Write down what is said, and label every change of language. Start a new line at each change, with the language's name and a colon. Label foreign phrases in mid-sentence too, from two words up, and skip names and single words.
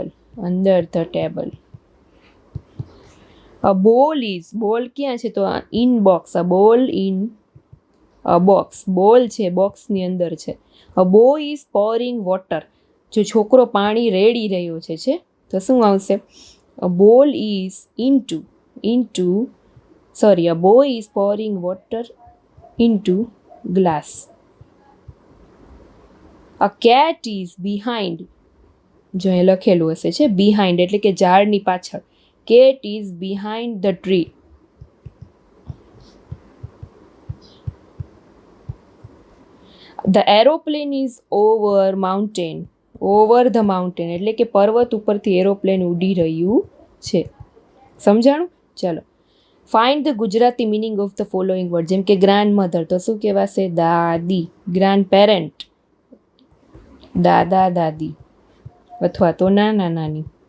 English: Under the table. A ball is, ball
Gujarati: ક્યાં છે?
English: so in box. A ball in a box.
Gujarati: બોલ છે બોક્સની અંદર છે.
English: A boy is pouring water.
Gujarati: જો છોકરો પાણી રેડી રહ્યો છે તો શું આવશે?
English: A ball is a boy is pouring water into glass. A cat is behind.
Gujarati: જો એ લખેલું હશે છે behind એટલે કે ઝાડની પાછળ.
English: Cat is behind the tree. The aeroplane is over mountain. Over the mountain
Gujarati: એટલે કે પર્વત ઉપરથી એરોપ્લેન ઉડી રહ્યું છે. સમજાણું? ચલો.
English: Find the Gujarati meaning of the following word.
Gujarati: જેમ કે
English: grand mother,
Gujarati: તો શું કહેવાશે? દાદી.
English: grand parent,
Gujarati: દાદા દાદી અથવા તો નાના નાની.